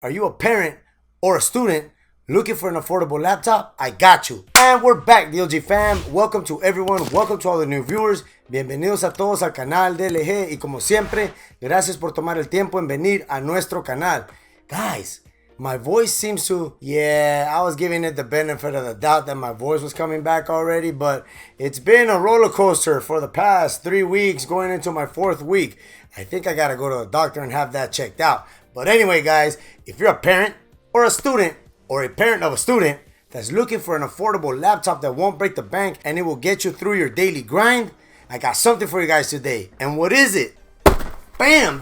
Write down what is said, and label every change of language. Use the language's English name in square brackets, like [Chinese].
[English] Are you a parent or a student looking for an affordable laptop? I got you. And we're back, DLG fam. Welcome to everyone. Welcome to all the new viewers. [Spanish] Bienvenidos a todos al canal de LG. Y como siempre, gracias por tomar el tiempo en venir a nuestro canal. [English] Guys, my voice seems to... Yeah, I was giving it the benefit of the doubt that my voice was coming back already. But it's been a roller coaster for the past 3 weeks, going into my 4th week. I think I gotta go to the doctor and have that checked out. But anyway, guys, if you're a parent or a student or a parent of a student that's looking for an affordable laptop that won't break the bank and it will get you through your daily grind, I got something for you guys today. And what is it? Bam!